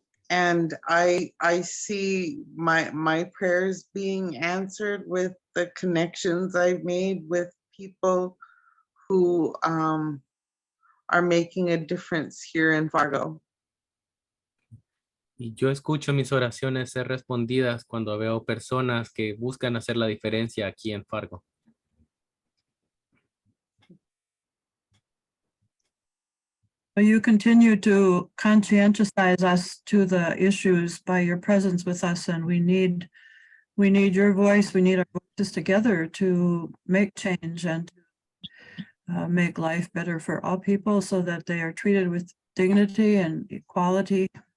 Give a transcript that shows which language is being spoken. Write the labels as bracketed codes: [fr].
[en] And I see my prayers being answered with the connections I've made with people who are making a difference here in Fargo. [es] Y yo escucho mis oraciones ser respondidas cuando veo personas que buscan hacer la diferencia aquí en Fargo. [en] You continue to conscientize us to the issues by your presence with us, and we need your voice. We need our voices together to make change and make life better for all people so that they are treated with dignity and equality.